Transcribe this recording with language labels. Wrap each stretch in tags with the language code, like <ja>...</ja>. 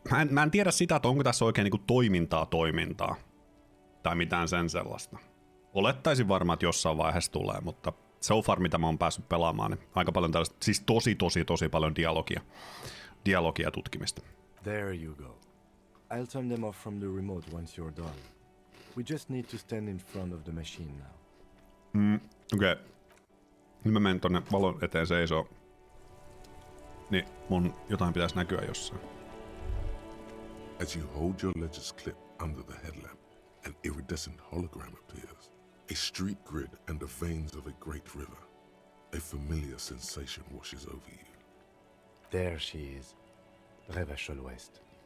<fi>Mä en tiedä sitä, että onko tässä oikein niinku toimintaa. Tai mitään sen sellaista. Olettaisin varmaan, että jossain vaiheessa tulee, mutta</fi> <en>so far,</en> <fi>mitä mä oon päässyt pelaamaan, niin aika paljon tällaista, siis tosi paljon dialogia tutkimista.</fi> <en>There you go. I'll turn them off from the remote once you're done. We just need to stand in front of the machine now.</en> <fi>Okei. Nyt mä menen tonne valon eteen seisoo. Niin mun jotain pitäisi näkyä jossain.</fi> <en>As you hold your ledger's clip under the headlamp, an iridescent hologram appears. A street grid and the veins of a great river. A familiar sensation washes over you. There she is. Revachol West.</en>